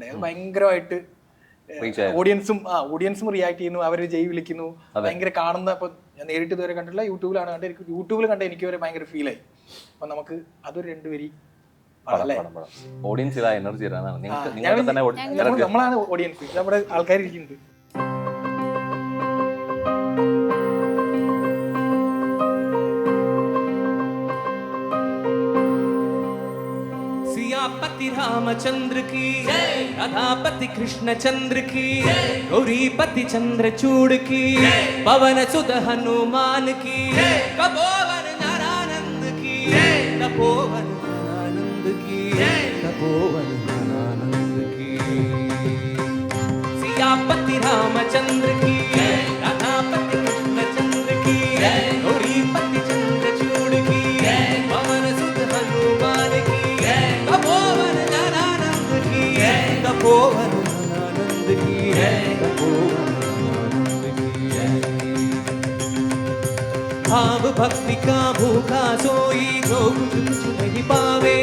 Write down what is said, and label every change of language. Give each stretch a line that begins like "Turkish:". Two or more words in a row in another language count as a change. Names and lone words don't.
Malayalam: അത് ഭയങ്കരമായിട്ട് ഓഡിയൻസും റിയാക്ട് ചെയ്യുന്നു, അവർ ജയ് വിളിക്കുന്നു, ഭയങ്കര കാണുന്ന. ഇപ്പൊ ഞാൻ നേരിട്ട് ഇതുവരെ കണ്ടില്ല, യൂട്യൂബിലാണ് കണ്ടത്. യൂട്യൂബിൽ കണ്ട എനിക്ക് വരെ ഭയങ്കര ഫീലായി. അപ്പൊ നമുക്ക് അതൊരു രണ്ടുപേരി
English: audience energy
Malayalam: നമ്മളാണ് ഓഡിയൻസ്, നമ്മുടെ ആൾക്കാർ ഇരിക്കുന്നത്.
Hindi: सियापति रामचंद्र की राधापति कृष्णचंद्र की गौरीपति चंद्रचूड़ की पवन सुत हनुमान की कपोवन ज्ञानानंद की तपोवन ज्ञानानंद की तपोवन ज्ञानानंद की. सियापति रामचंद्र की राधापति कृष्णचंद्र की गौरीपति चंद्रचूड़ की पवन सुत हनुमान की तपोवन ज्ञानानंद की तपोवन ज्ञानानंद की तपोवन ज्ञानानंद की. भाव भक्ति का भूखा सोई जो कुछ नहीं पावे.